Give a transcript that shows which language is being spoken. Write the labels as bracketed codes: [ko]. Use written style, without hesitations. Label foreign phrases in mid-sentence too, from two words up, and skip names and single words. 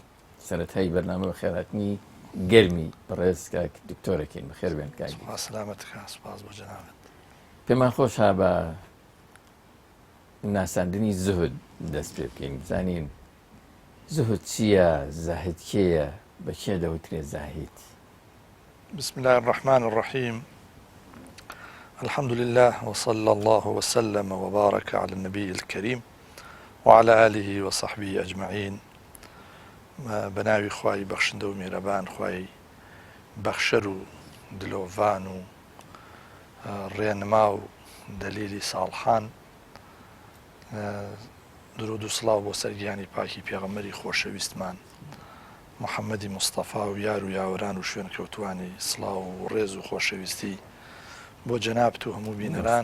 [ckb] سەرەتای بەرنامە بە خێراتنی گەرمی بەڕێز کاک دکتۆرەکەین. بەخێر بێن کاک. سلامەتکە، سوپاس بۆ جەنابەت. پێمان خۆشە بە ناساندنی زوهد دەست پێ بکەین، بزانین زوهد چییە، زاهید کێیە، بە کێ دەوترێ زاهید. [ar] بسم الله الرحمن الرحيم. الحمد لله وصلى الله وسلم وبارك على النبي الكريم وعلى آله وصحبه أجمعين. [ckb] بناوي خواي بخشندو ميربان خواي بخشرو دلوفانو رينماو دليلي صالحان درود و سڵاو بۆ سەرگیانی پاکی پێغەمبەری خۆشەویستمان محەممەدی مستەفا و یار و یاوەران و شوێن کەوتوانی سڵاو و ڕێز و خۆشەویستی بۆ جەنابەت و هەموو بینەران.